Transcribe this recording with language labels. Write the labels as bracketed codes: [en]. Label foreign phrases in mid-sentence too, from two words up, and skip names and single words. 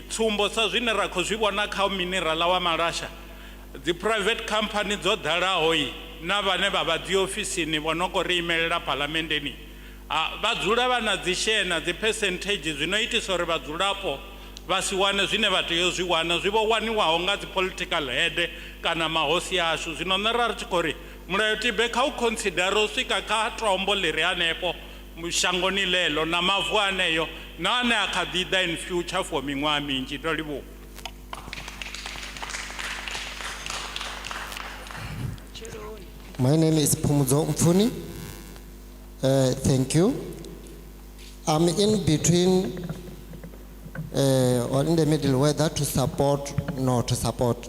[ve] Tsumbo sa zwine ra khou zwi vhona kha minerala wa Malasha dzi [en] private company [ve] dzo ḓalaho na vhane vha vha dzi ofisini vho no khou ri imelela phalamenndeni vha dzula vha na dzi share na dzi percentage zwino itisa uri vhadzulapo vha si wane zwine vha tea u zwi wana zwi vho waniwaho nga dzi [en] political head [ve] kana mahosi ashu. Zwino nṋe ra ri tshi khou ri mulayotibe kha u considera u swika kha tombo ḽi re hanefho shangoni ḽeḽo na mavu aneyo na ane a kha ḓi ḓa [en] in future for [ve] miṅwaha minzhi. Ndo livhuwa. [en] My name is Pumuzo Mfuni. Thank you. I'm in between or in the middle whether to support or not to support.